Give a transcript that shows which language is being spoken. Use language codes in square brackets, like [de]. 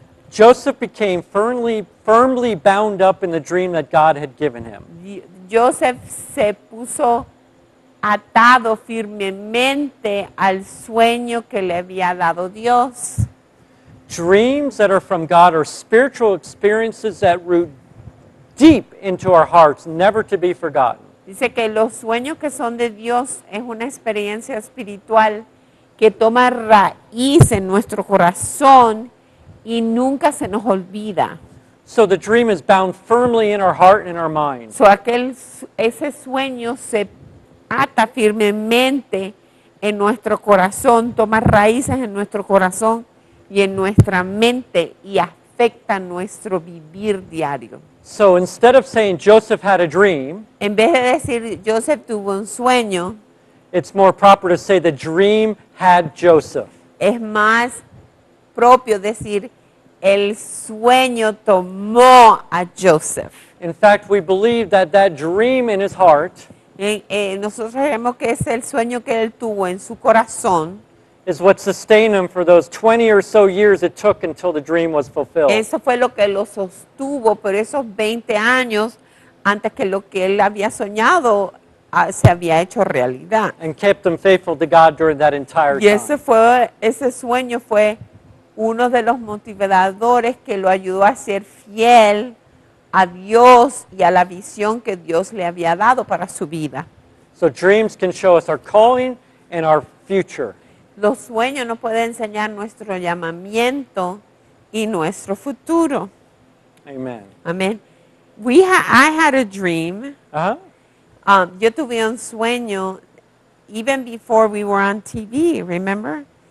[en] Joseph became firmly bound up in the dream that God had given him. [es] Joseph se puso atado firmemente al sueño que le había dado Dios. [en] Dreams that are from God are spiritual experiences that root deep into our hearts, never to be forgotten. [es] Dice que los sueños que son de Dios es una experiencia espiritual que toma raíz en nuestro corazón y nunca se nos olvida. [en] So the dream is bound firmly in our heart and in our mind. [es] Ese sueño se ata firmemente en nuestro corazón, toma raíces en nuestro corazón y en nuestra mente y afecta nuestro vivir diario. [en] So instead of saying Joseph had a dream, [es] En vez de decir Joseph tuvo un sueño, [en] it's more proper to say the dream had Joseph. [es] es más propio decir el sueño tomó a Joseph. [en] In fact, we believe that that dream in his heart [es] Nosotros sabemos que es el sueño que él tuvo en su corazón. [en] is what sustained him for those 20 or so years it took until the dream was fulfilled. [es] Eso fue lo que lo sostuvo por esos 20 años antes que lo que él había soñado se había hecho realidad. [en] And kept him faithful to God during that entire [es] Y [en] time. [es] ese sueño fue uno de los motivadores que lo ayudó a ser fiel a Dios y a la visión que Dios le había dado para su vida. [en] So dreams can show us our calling and our future. [es] Los sueños nos pueden enseñar nuestro llamamiento y nuestro futuro. [en] Amen. Amén. I had a dream. Uh-huh. [es] Yo tuve un sueño [en] even before we were on TV, remember?